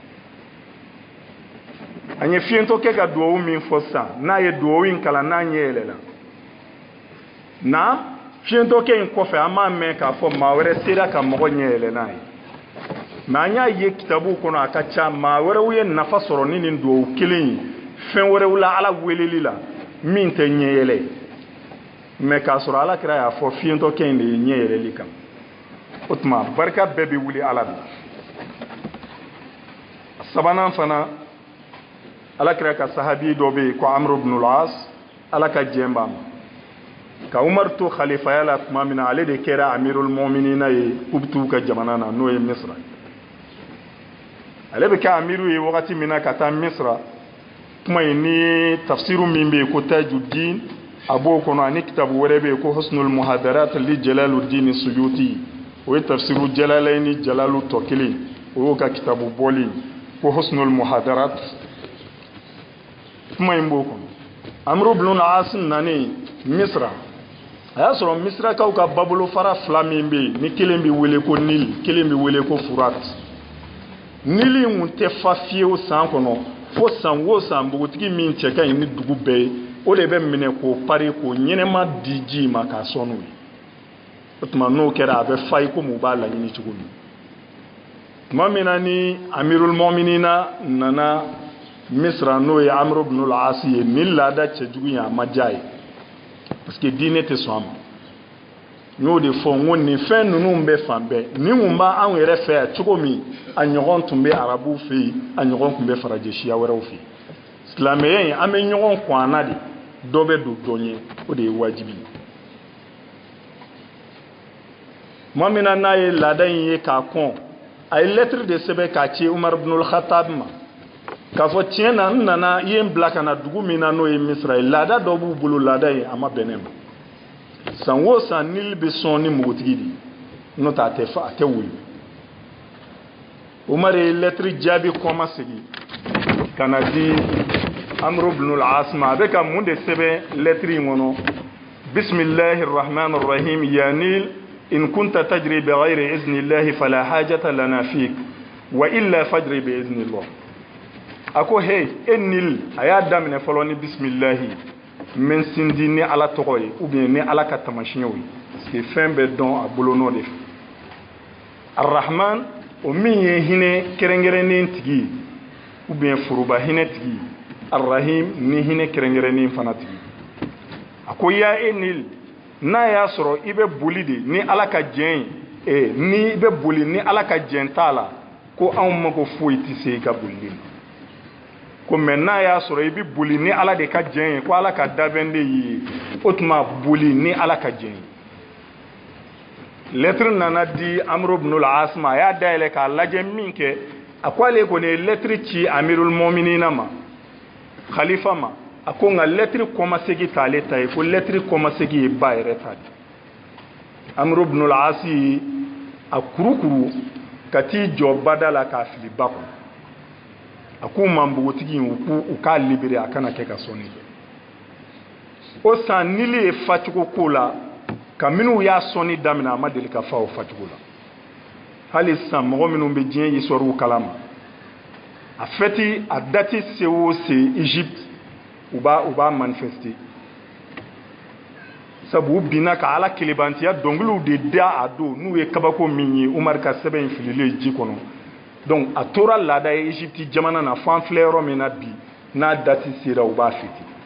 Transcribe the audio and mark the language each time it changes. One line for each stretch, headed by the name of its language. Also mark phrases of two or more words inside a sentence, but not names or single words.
Bambara: la an ye fiyentɔ kɛ ka duwawu min fɔ sisan n'a ye duwawu in kalan n'a ɲɛ yɛlɛla na fiyentɔ kɛ in kɔfɛ an b'a mɛn k'a fɔ maa wɛrɛ sera ka mɔgɔ ɲɛ yɛlɛ n'a ye mais an y'a ye kitabuw kɔnɔ a ka ca maa wɛrɛw ye nafa sɔrɔ ni nin duwawu kelen ye fɛn wɛrɛw la ala weleli la min tɛ ɲɛ yɛlɛ mais k'a sɔrɔ ala kira y'a fɔ fiɲɛtɔ kɛ in de ye ɲɛ yɛlɛli kan o tuma barika bɛɛ bɛ wuli ala de sabanan fana ala kira ka sahabi dɔ bɛ yen ko amru ibn al-as ala ka jɛn b'a ma ka umar to khalifaya la tuma min na ale de kɛra
Arabic: أمير المؤمنين
Bambara: ye k'u bɛ t'u ka jamana na n'o ye misra ale bɛ kɛ amiru ye wagati min na ka taa misra kuma in ni tafsiru min bɛ yen ko tajuddin a b'o kɔnɔ ani kitabu wɛrɛ bɛ yen ko husnul muhadarat li jalaluddin suyuti o ye tafsiru jalalaini jalalu tɔ kelen o y'o ka kitabu bɔli ko husnul muhadarat kuma in b'o kɔnɔ amru ibn al-as nani misra a y'a sɔrɔ misrakaw ka babolo fara fila min bɛ yen ni kelen bɛ wele ko nil kelen bɛ wele ko furat nili in tun tɛ fa fiyewu san kɔnɔ fo san o san npogotigi min cɛ ka ɲi ni dugu bɛɛ ye o de bɛ minɛ k'o pari k'o ɲɛnɛma di ji ma k'a sɔn n'o ye o tuma n'o kɛra a bɛ fa ye komi u b'a laɲini cogo min tuma min na ni
Arabic: أمير المؤمنين
Bambara: nana misra n'o ye amru ibn al-as ye ni laada cɛjugu in a ma diya ye
French: parce que
Bambara: diinɛ tɛ sɔn a ma n y'o de fɔ n ko nin fɛn ninnu bɛ fan bɛɛ nin kun b'anw yɛrɛ fɛ yan cogo min a ɲɔgɔn tun bɛ arabuw fɛ yen a ɲɔgɔn tun bɛ farajɛ siya wɛrɛw fɛ yen silamɛya in an bɛ ɲɔgɔn kɔn an na de dɔ bɛ don dɔ ɲɛ o de ye wajibi ye tuma min na n'a ye laada in ye k'a kɔn a ye lɛtiri de sɛbɛn k'a ci umar ibn al-khattab ma k'a fɔ tiɲɛ na n nana i ye n bila ka na dugu min na n'o ye misra ye laada dɔ b'u bolo laada in a ma bɛn ne ma san o san nili bɛ sɔn ni npogotigi de n'o tɛ a tɛ wuli umar ye lɛtiri jaabi kɔma segin ka na di amru ibn al-as ma a bɛ ka mun de sɛbɛn lɛtiri in kɔnɔ
Arabic: بسم الله الرحمن الرحيم يا نيل إن كنت تجري بغير إذن الله فلا حاجة لنا فيك وإلا فاجر بإذن الله
Bambara: a ko hey e nil a y'a daminɛ fɔlɔ ni bisimilahi men sindi ni ala tɔgɔ ye
French: ou bien
Bambara: ni ala ka tamasiyɛnw ye
French: parce que
Bambara: fɛn bɛɛ dɔn a bolo nɔ de fɛ arrahman o min ye hinɛ kɛrɛnkɛrɛnnen tigi ye
French: ou bien
Bambara: foroba hinɛ tigi ye arrahim ni hinɛ kɛrɛnkɛrɛnnen fana tigi a ko ya e nil n'a y'a sɔrɔ i bɛ boli de ni ala ka jɛn ye ni i bɛ boli ni ala ka jɛn t'a la ko anw mago foyi tɛ se i ka bolili ma ko mɛ n'a y'a sɔrɔ i bɛ boli ni ala de ka jɛn ye ko ala ka dabɛn de y'i ye o tuma boli ni ala ka jɛn ye lɛtiri nana di amru ibn al-as ma a y'a dayɛlɛ k'a lajɛ min kɛ a ko ale kɔni ye lɛtiri ci
Arabic: أمير المؤمنين
Bambara: ma khalifa ma a ko nka lɛtiri kɔmasegi t'ale ta ye ko lɛtiri kɔmasegi ye ba yɛrɛ ta de amru ibn al-as a kurukuru ka t'i jɔ bada la k'a fili ba kɔnɔ a k'u ma npogotigi in u k'a libéré a kana kɛ ka sɔnni kɛ o san nili ye facogo ko la ka minnu y'a sɔnni daminɛ a ma deli ka fa o facogo la hali sisan mɔgɔ minnu bɛ diɲɛ histoire kalama a fɛti a dati se o se Egypte u b'a manifester sabu u binna ka ala kelebantiya dɔnkiliw de da a don n'u ye kabako min ye Umar ka sɛbɛn in fililen ji kɔnɔ donc a tora laada ye Egypte jamana na fo an filɛ yɔrɔ min na bi n'a dati sera u b'a fiti